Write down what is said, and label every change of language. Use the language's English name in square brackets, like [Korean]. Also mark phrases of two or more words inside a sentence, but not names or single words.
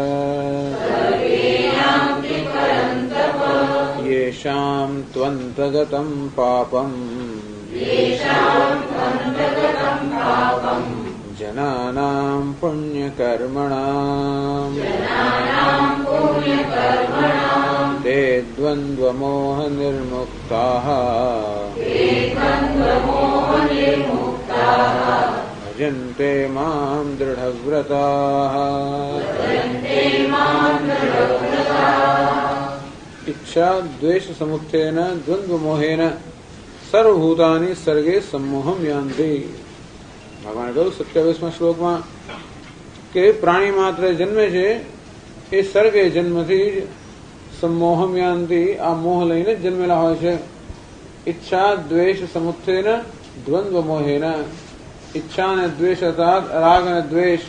[Sanskrit] येषां त्वन्तगतं पापम् जनानां पुण्यकर्मणाम् ते द्वन्द्वमोहनिर्मुक्ताः भजन्ते मां दृढव्रताः. इच्छा द्वेष समुत्थेन द्वन्द्वमोहेन सर्वभूतानि सर्गे सम्मोहं यान्ति. [Gujarati] ભગવાને કહ્યું 27મા શ્લોકમાં કે પ્રાણી માત્ર જન્મે છે એ સર્ગે જન્મથી જ [Sanskrit] સંમોહમ યાંતિ [Gujarati] આ મોહ લઈને જ જન્મેલા હોય છે. [Sanskrit] ઈચ્છા દ્વેષ સમુત્થેન દ્વંદ્વ મોહેન. [Gujarati] ઈચ્છા અને દ્વેષ અર્થાત રાગ અને દ્વેષ.